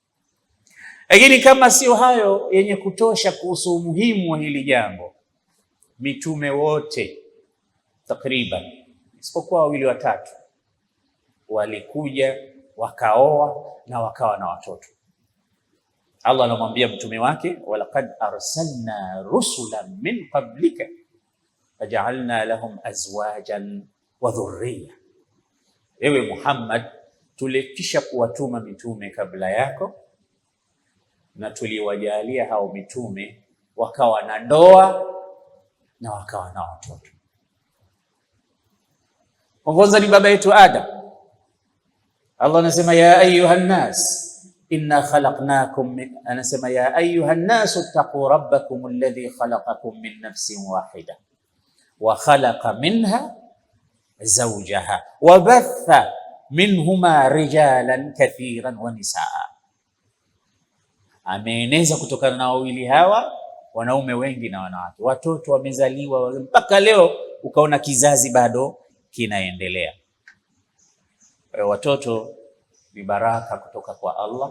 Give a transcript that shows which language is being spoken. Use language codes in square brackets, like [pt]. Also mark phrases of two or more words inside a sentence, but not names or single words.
[sw] Lakini kama sio hayo yenye kutosha kuhusu umuhimu wa hili jambo, mitume wote takriban isipokuwa 2 watatu walikuja wakaoa na wakawa na watoto. Allah anamwambia mtume wake, [ar] ولقد أرسلنا رسلا من قبلك وجعلنا لهم أزواجا وذرية. [sw] Ewe Muhammad, tulikisha kuwatuma mitume kabla yako na tuliwajalia hao mitume wakawa na ndoa na wakawa na watoto. Kwanza ni baba yetu Adam. Allah anasema [ar] يا أيها الناس إنا خلقناكم [sw] anasema [ar] يا أيها الناس اتقوا ربكم الذي خلقكم من نفس واحدة وخلق منها زوجها وبث منهما رجالا كثيرا ونساء. [sw] Ameeneza kutokana na wawili hawa wanaume wengi na wanawake. Watoto wamezaliwa mpaka leo, ukaona kizazi bado kinaendelea. Watoto ni baraka kutoka kwa Allah.